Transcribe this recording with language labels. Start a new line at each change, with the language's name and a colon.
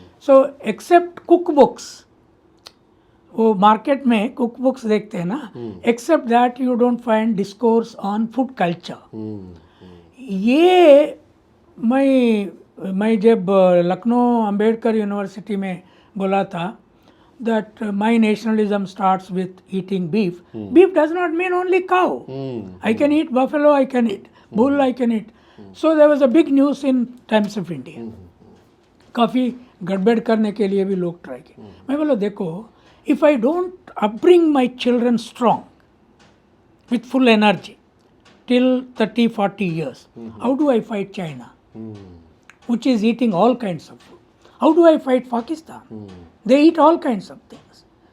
English: so except cook books,
Hindi: वो market में cook books देखते हैं ना,
English: Except that you don't find discourse on food culture.
Hindi: ये मैं जब लखनऊ अंबेडकर यूनिवर्सिटी में बोला था
English: that my nationalism starts with eating beef. Beef does not mean only cow. I can eat buffalo, I can eat bull, I can eat. So there was a big news in Times of India.
Hindi: काफ़ी गड़बड़ करने के लिए भी लोग try किए। मैं बोला देखो,
English: if I don't upbring my children strong with full energy till 30-40 years, how do I fight China, which is eating all kinds of food? How do I fight Pakistan? They eat all kinds of things.